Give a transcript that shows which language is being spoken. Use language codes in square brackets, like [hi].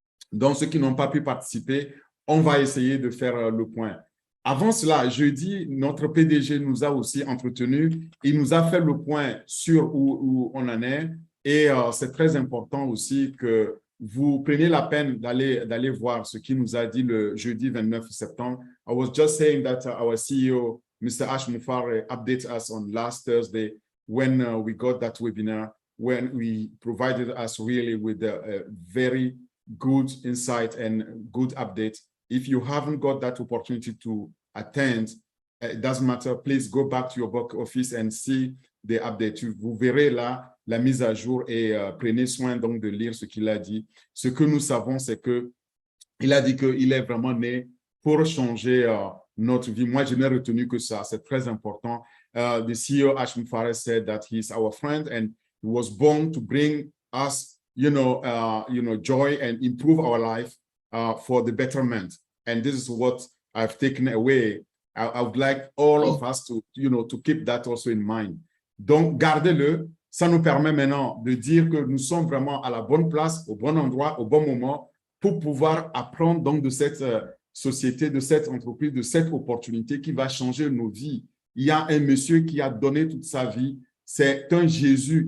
[fr] Donc, ceux qui n'ont pas pu participer, on va essayer de faire le point. Avant cela, jeudi, notre PDG nous a aussi entretenus. Il nous a fait le point sur où on en est. Et c'est très important aussi que vous preniez la peine d'aller voir ce qu'il nous a dit le jeudi 29 septembre. [en] I was just saying that our CEO, Mr. Ash Moufare, updated us on last Thursday when we got that webinar, when we provided us really with a very good insight and good update. If you haven't got that opportunity to attend, it doesn't matter. Please go back to your back office and see the update. [fr] Vous verrez là la mise à jour et prenez soin donc de lire ce qu'il a dit. Ce que nous savons, c'est que il a dit qu'il est vraiment né pour changer notre vie. Moi, je n'ai retenu que ça. C'est très important. [en] The CEO, Ashim Fares, said that he's our friend and he was born to bring us, joy and improve our life for the betterment. And this is what I've taken away. I would like all of us to keep that also in mind. [fr] Donc, gardez-le. Ça nous permet maintenant de dire que nous sommes vraiment à la bonne place, au bon endroit, au bon moment pour pouvoir apprendre donc de cette société, de cette entreprise, de cette opportunité qui va changer nos vies. Il y a un monsieur qui a donné toute sa vie. C'est un Jésus.